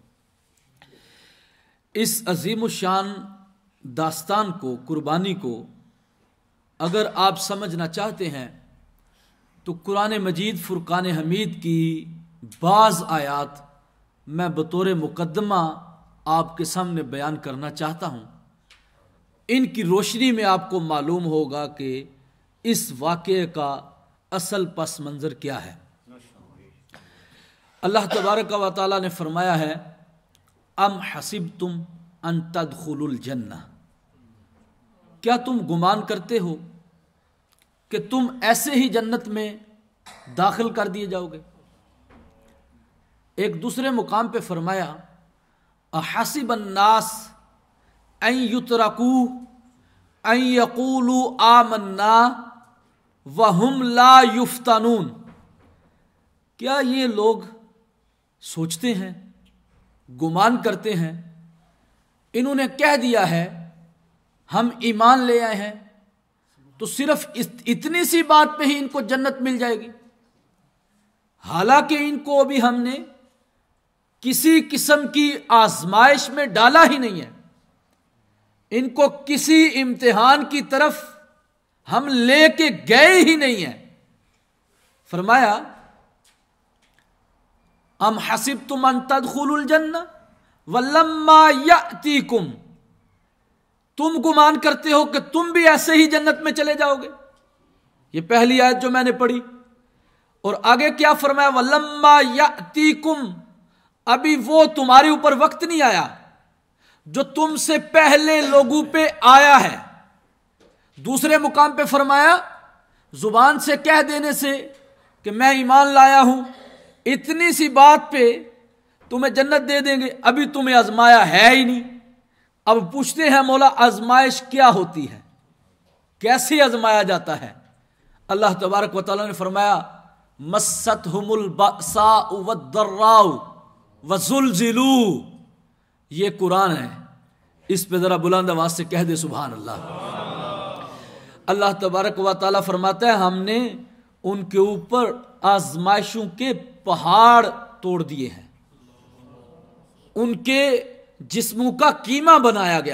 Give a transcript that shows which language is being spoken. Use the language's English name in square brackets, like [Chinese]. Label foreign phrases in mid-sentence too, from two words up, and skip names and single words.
[Urdu] اس عظیم الشان داستان کو، قربانی کو اگر آپ سمجھنا چاہتے ہیں تو قرآن مجید فرقان حمید کی بعض آیات میں بطور مقدمہ آپ کے سامنے بیان کرنا چاہتا ہوں. ان کی روشنی میں آپ کو معلوم ہوگا کہ اس واقعے کا اصل پس منظر کیا ہے. [Arabic] الله تبارك وتعالى [Urdu] نے فرمایا ہے, [Arabic] أم حسبتم أن تدخلوا الجنة, [Urdu] کیا تم گمان کرتے ہو کہ تم ایسے ہی جنت میں داخل کر دیے جاؤ گے. ایک دوسرے مقام پہ فرمایا, [Arabic] أحسب الناس أن يتركوا أن يقولوا آمنا وهم لا يفتنون, [Urdu] کیا یہ لوگ سوچتے ہیں، گمان کرتے ہیں، انہوں نے کہہ دیا ہے ہم ایمان لے آئے ہیں تو صرف اتنی سی بات پہ ہی ان کو جنت مل جائے گی. حالانکہ ان کو ابھی ہم نے کسی قسم کی آزمائش میں ڈالا ہی نہیں ہے، ان کو کسی امتحان کی طرف ہم لے کے گئے ہی نہیں ہیں۔ فرمایا [Arabic] ام حسبتم ان تدخلوا الجنہ ولما یأتیکم، [Urdu] تم گمان کرتے ہو کہ تم بھی ایسے ہی جنت میں چلے جاؤ گے؟ یہ پہلی آیت جو میں نے پڑھی، اور آگے کیا فرمایا؟ [Arabic] ولما یأتیکم، [Urdu] ابھی وہ تمہارے اوپر وقت نہیں آیا جو تم سے پہلے لوگوں پہ آیا ہے۔ دوسرے مقام پہ فرمایا زبان سے کہہ دینے سے کہ میں ایمان لایا ہوں، اتنی سی بات پہ تمہیں جنت دے دیں گے، ابھی تمہیں آزمایا ہے ہی نہیں۔ اب پوچھتے ہیں مولا آزمائش کیا ہوتی ہے، کیسے آزمایا جاتا ہے؟ [Arabic] اللہ تبارک و تعالیٰ [Urdu] نے فرمایا [Arabic] مستہم البأساء والضراء وزلزلوا، [Urdu] یہ قرآن ہے، اس پہ ذرا بلند آواز سے کہہ دے [Arabic] سبحان اللہ۔ اللہ تبارک و تعالیٰ [Urdu] فرماتا ہے ہم نے ان کے اوپر آزمائشوں کے پہاڑ توڑ دیے ہیں، ان کے جسموں کا کیما بنایا گیا